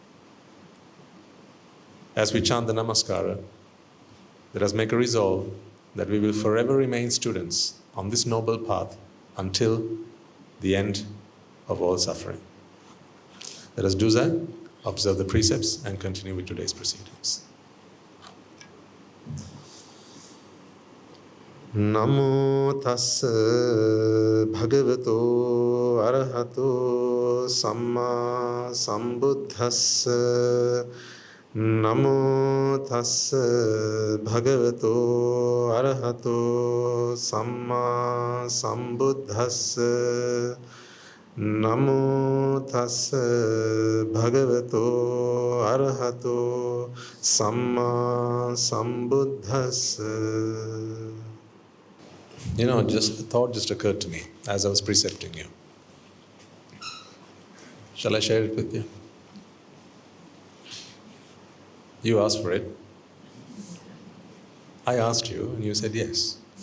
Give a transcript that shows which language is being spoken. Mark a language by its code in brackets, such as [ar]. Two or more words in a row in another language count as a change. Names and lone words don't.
[en] As we chant the Namaskara, let us make a resolve that we will forever remain students on this noble path until the end of all suffering. Let us do that, observe the precepts, and continue with today's proceedings. [pi] Namo tassa bhagavato arahato samma sambuddhassa. Namo tassa bhagavato arahato samma sambuddhassa. Namo tassa bhagavato arahato samma sambuddhassa. [en] You know, just a thought just occurred to me as I was precepting you. Shall I share it with you? You asked for it. I asked you and you said yes.